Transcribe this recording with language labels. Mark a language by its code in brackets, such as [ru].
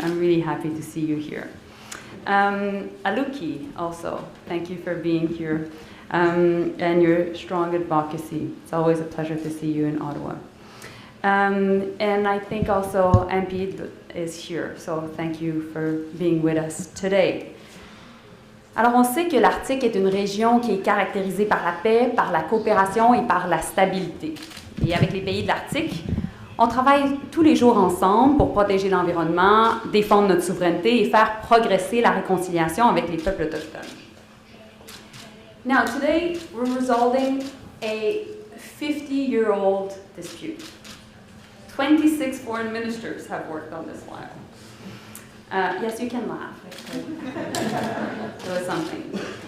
[en] I'm really happy to see you here. Aluki also, thank you for being here and your strong advocacy. It's always a pleasure to see you in Ottawa. And I think also MP is here, so thank you for being with us today. [fr] Alors on sait que l'Arctique est une région qui est caractérisée par la paix, par la coopération et par la stabilité. Et avec les pays de l'Arctique, on travaille tous les jours ensemble pour protéger l'environnement, défendre notre souveraineté et faire progresser la réconciliation avec les peuples autochtones. [en] Now today we're resolving a 50-year-old dispute. 26 foreign ministers have worked on this file. Yes, you can laugh. There was something.